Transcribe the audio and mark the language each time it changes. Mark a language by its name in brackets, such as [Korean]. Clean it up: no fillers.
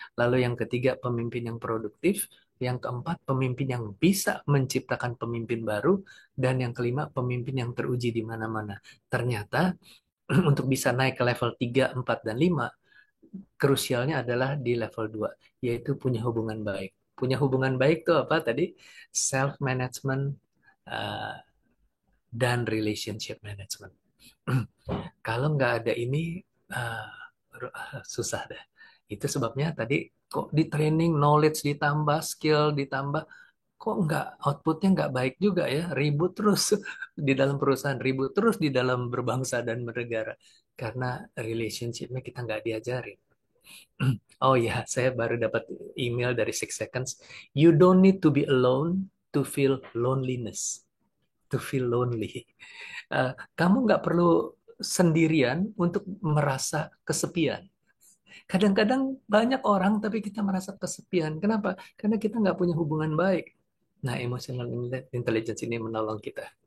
[Indonesian] Lalu yang ketiga, pemimpin yang produktif. Yang keempat, pemimpin yang bisa menciptakan pemimpin baru. Dan yang kelima, pemimpin yang teruji di mana-mana. Ternyata, untuk bisa naik ke level 3, 4, dan 5, krusialnya adalah di level 2, yaitu punya hubungan baik. Punya hubungan baik itu apa tadi? Self-management, dan relationship management. Kalau nggak ada ini, susah deh. Itu sebabnya tadi kok di training, knowledge ditambah, skill ditambah, kok nggak outputnya nggak baik juga ya. Ribut terus di dalam perusahaan, ribut terus di dalam berbangsa dan bernegara. Karena relationship-nya kita nggak diajarin. Oh ya, saya baru dapat email dari Six Seconds. [English] You don't need to be alone to feel loneliness. To feel lonely. [Indonesian] Kamu nggak perlu sendirian untuk merasa kesepian. Kadang-kadang banyak orang, tapi kita merasa kesepian. Kenapa? Karena kita nggak punya hubungan baik. Nah, emotional intelligence ini menolong kita.